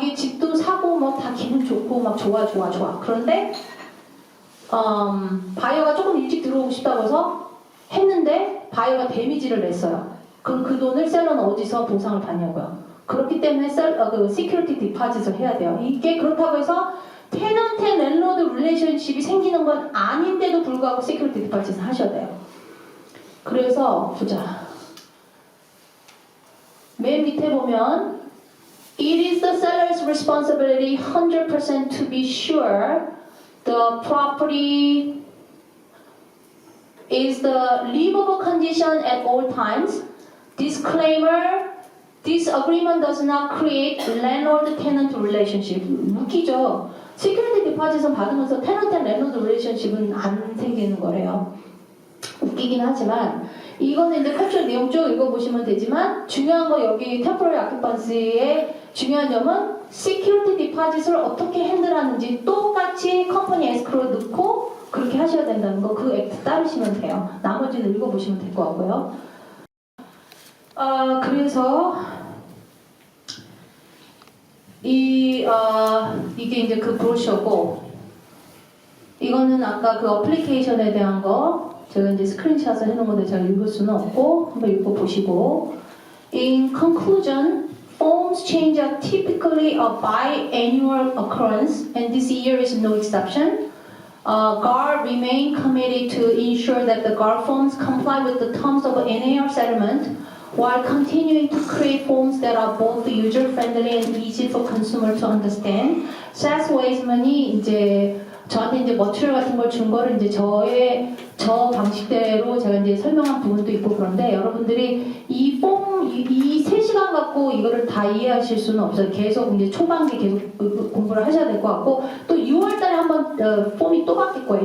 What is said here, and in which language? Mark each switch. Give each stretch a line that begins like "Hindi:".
Korean: 이게 집도 사고 뭐 다 기분 좋고 막 좋아. 그런데 바이어가 조금 일찍 들어오고 싶다고 해서 했는데 바이어가 데미지를 냈어요. 그럼 그 돈을 셀러는 어디서 보상을 받냐고요. 그렇기 때문에 그 시큐리티 디파짓을 해야 돼요. 이게 그렇다고 해서 테넌트 랜로드 릴레이션십이 생기는 건 아닌데도 불구하고 시큐리티 디파짓을 하셔야 돼요. 그래서 보자. 맨 밑에 보면
English: It is the seller's responsibility 100% to be sure the property is the livable condition at all times. Disclaimer, this agreement does not create landlord-tenant relationship.
Korean: 웃기죠? Security deposit은 받으면서
English: tenant and landlord relationship
Korean: 은 안 생기는 거래요. 웃기긴 하지만 이거는 이제 컨트롤 내용 쭉 읽어보시면 되지만 중요한 거 여기 temporary occupancy의 중요한 점은 security deposit을 어떻게 핸들하는지 똑같이 컴퍼니 에스크로에 넣고 그렇게 하셔야 된다는 거 그 액트 따르시면 돼요. 나머지는 읽어보시면 될 것 같고요. 그래서 이게 이제 그 브로셔고 이거는 아까 그 어플리케이션에 대한 거 제가 이제 스크린샷을 해놓은 건데 제가 읽을 수는 없고 한번 읽어보시고
English: In conclusion, forms change are typically a biannual occurrence and this year is no exception. GAR remain committed to ensure that the GAR forms comply with the terms of NAR settlement while continuing to create forms that are both user-friendly and easy for consumer to understand.
Korean: Seth Weisman이 이제 저한테 이제 머티리얼 같은 걸 준 거를 이제 저 방식대로 제가 이제 설명한 부분도 있고 그런데 여러분들이 이 3시간 갖고 이거를 다 이해하실 수는 없어요. 계속 이제 초반기 계속 공부를 하셔야 될 것 같고 또 6월 달에 한번 폼이 또 바뀔 거예요.